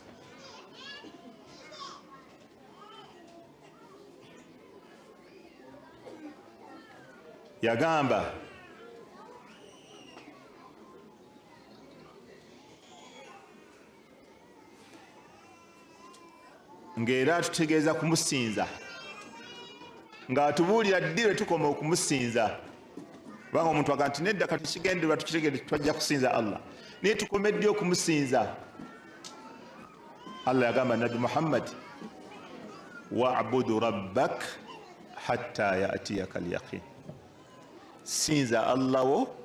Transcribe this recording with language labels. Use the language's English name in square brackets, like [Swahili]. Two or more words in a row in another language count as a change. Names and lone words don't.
[Ganda] yagamba ng'era atutegeeza kumusinza ng'atubuulira ddi lwe tukoma okumusinza kubanga omuntu aga nti nedda kati kigendererwa tukitegeere twajja kusinza Allah naye tukomedde okumusinza Allah yagamba Nabi Muhammad [Arabic] واعبد ربك حتى يأتيك اليقين, [Ganda] sinza Allah wo